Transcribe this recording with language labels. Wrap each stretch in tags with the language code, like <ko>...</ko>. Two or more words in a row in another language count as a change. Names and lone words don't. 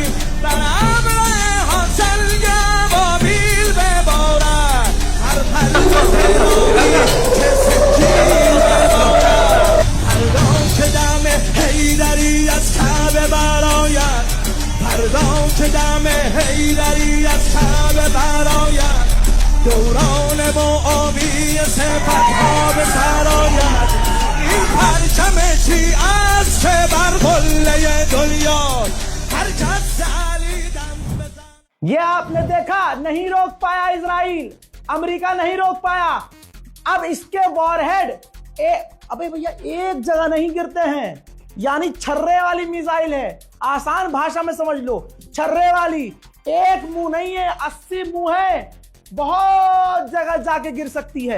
<fa>بر امر حاصل گوابیل ببارد، هر پرده که سجیل ببارد، فردا که دم حیدری از کعبه براید، فردا که دم حیدری از کعبه براید، دوران معاویه صفت‌ها به سرآید. این پرچم شیعه‌ست که بر قله دنیاست، هر کس علی دم بزن.</fa> <hi>ये आपने देखा, नहीं रोक पाया इजराइल, अमेरिका नहीं रोक पाया। अब इसके वॉरहेड अबे भैया एक जगह नहीं गिरते हैं, यानी छर्रे वाली मिसाइल है। आसान भाषा में समझ लो, छर्रे वाली, एक मुंह नहीं है, 80 मुंह है, बहुत जगह जाके गिर सकती है।</hi>